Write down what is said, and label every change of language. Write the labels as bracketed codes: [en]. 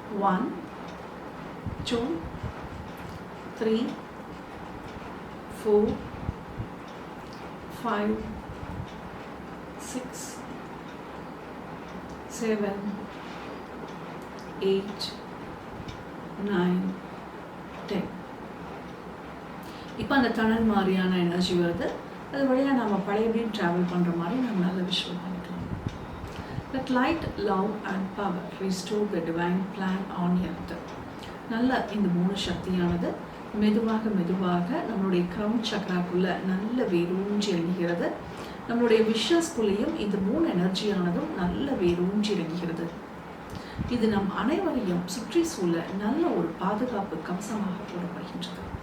[ta] 1 2 3 4 5 6 7 8 9 10. இப்போ அந்த டனல் மாதிரியான எனர்ஜி வருது. அது வழியாக நம்ம பழையபடியும் ட்ராவல் பண்ணுற மாதிரி நம்ம நல்ல விஷுவல் பண்ணிக்கலாம். [en] Let light, love and power restore the divine plan on earth. [ta] நல்ல இந்த 3 சக்தியானது மெதுவாக மெதுவாக நம்மளுடைய கிரவுன் சக்கராக்குள்ள நல்ல வேரூன்றி இறங்குகிறது. நம்மளுடைய விஷஸ்குள்ளேயும் இந்த 3 எனர்ஜியானதும் நல்ல வேரூன்றி இறங்குகிறது. இது நம் அனைவரையும் சுற்றி சூழ நல்ல ஒரு பாதுகாப்பு கவசமாக போடப்படுகின்றது.